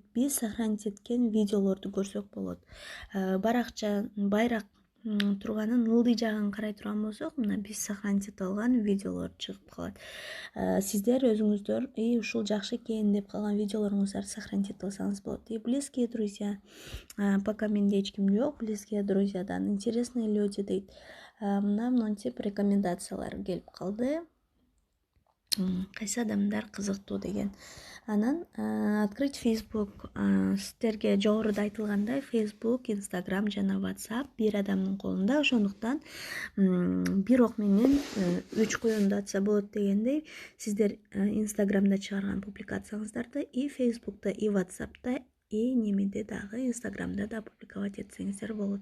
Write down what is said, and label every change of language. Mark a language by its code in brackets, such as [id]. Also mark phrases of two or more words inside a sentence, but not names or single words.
[ky] Биз сохранить эткен видеолорду көрсөк болот. Байраак турганын ылдый жагын карай турган болсок, мына биз сохранить этип алган видеолор чыгып калат. Сиздер өзүңүздөр ушул жакшы экен деп калган видеолоруңуздарды сохранить этип алсаңыз болот. [ru] И близкие друзья. Пока [ky] менде эч ким жок, [ru] близкие друзьядан интересные люди [ky] дейт. Мына монтип рекомендациялар келип калды. Кайсы адамдар кызыктуу деген. Анан открыть Facebook. Сиздерге жогоруда айтылгандай, Facebook, Instagram жана WhatsApp бир адамдын колунда. Ошондуктан бир ок менен 3 коёнду атса болот дегендей, сиздер Instagramда чыгарган публикацияңыздарды и Facebook'та, и WhatsApp'та, и немеде дагы Instagram'да да публиковать этсеңиздер болот.